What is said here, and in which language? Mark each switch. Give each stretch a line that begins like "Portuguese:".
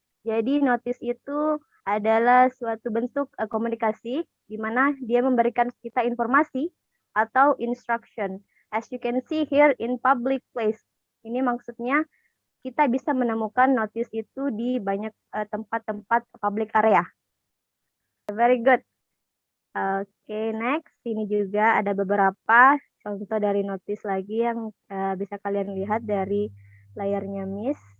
Indonesian: Jadi notice itu adalah suatu bentuk komunikasi di mana dia memberikan kita informasi atau instruction.
English: As you can see here in public place.
Indonesian: Ini maksudnya kita bisa menemukan notice itu di banyak tempat-tempat public area.
English: Very good.
Indonesian: Oke, next. Ini juga ada beberapa contoh dari notice lagi yang bisa kalian lihat dari layarnya Miss.